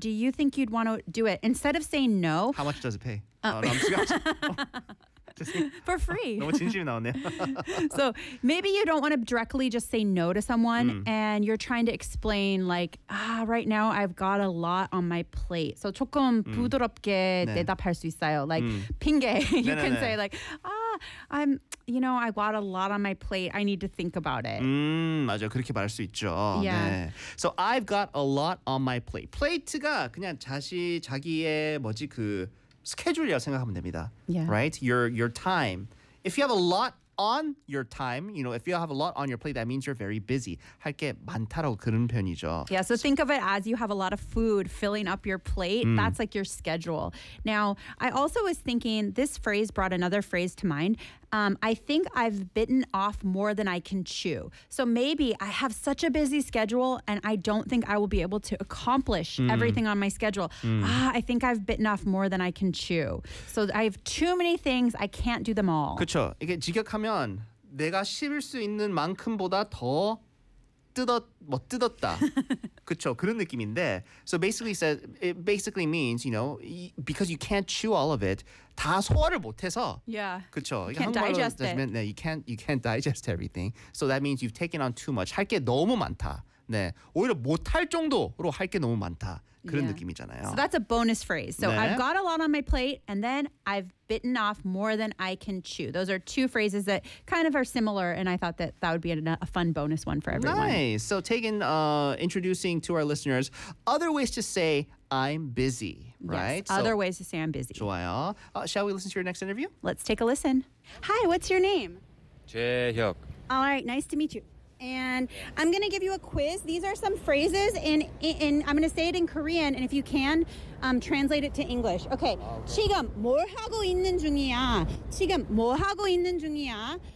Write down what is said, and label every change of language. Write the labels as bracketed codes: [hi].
[en] Do you think you'd want to do it? Instead of saying no. How much does it pay? For free. [ko] 너무 진심이 나왔네요. [en] So maybe you don't want to directly just say no to someone and you're trying to explain like, right now I've got a lot on my plate. [ko] So 조금 부드럽게 대답할 수 있어요. [en] Like 핑계. You can say like, I got a lot on my plate. I need to think about it. [ko] 맞아. 그렇게 말할 수 있죠. Yeah. 네. [en] So I've got a lot on my plate. [ko] 플레이트가 그냥 자기의 뭐지 그 스케줄이라고 생각하면 됩니다. Yeah. [en] Right? Your time. If you have a lot on your time, you know, if you have a lot on your plate, that means you're very busy. [ko] 할 게 많다라고 그런 편이죠. [en] Yeah, so think of it as you have a lot of food filling up your plate. That's like your schedule. Now, I also was thinking this phrase brought another phrase to mind. I think I've bitten off more than I can chew. So maybe I have such a busy schedule and I don't think I will be able to accomplish everything on my schedule. I think I've bitten off more than I can chew. So I have too many things. I can't do them all. [ko] 그렇죠. 이게 직역하면 내가 씹을 수 있는 만큼보다 더 뜯었다. 그렇죠. 그런 느낌인데. [en] So basically it basically means, you know, because you can't chew all of it, [ko] 다 소화를 못 해서. Yeah. 그렇죠. [en] You can't digest it. 네, you can't digest everything. So that means you've taken on too much. [ko] 할 게 너무 많다. [en] 네. [ko] 오히려 못 할 정도로 할 게 너무 많다. 그런 느낌이잖아요. [en] So that's a bonus phrase. So 네. I've got a lot on my plate and then I've bitten off more than I can chew. Those are two phrases that kind of are similar and I thought that that would be a fun bonus one for everyone. Nice. So introducing to our listeners other ways to say I'm busy, right? Yes, other ways to say I'm busy. [ko] 좋아요. [en] Shall we listen to your next interview? Let's take a listen. Hi, what's your name? [ko] 재혁. [en] All right, nice to meet you. And I'm going to give you a quiz. These are some phrases in I'm going to say it in Korean, and if you can, translate it to English. Okay. Wow. [ko] 지금 뭘 하고 있는 중이야? 지금 뭘 하고 있는 중이야?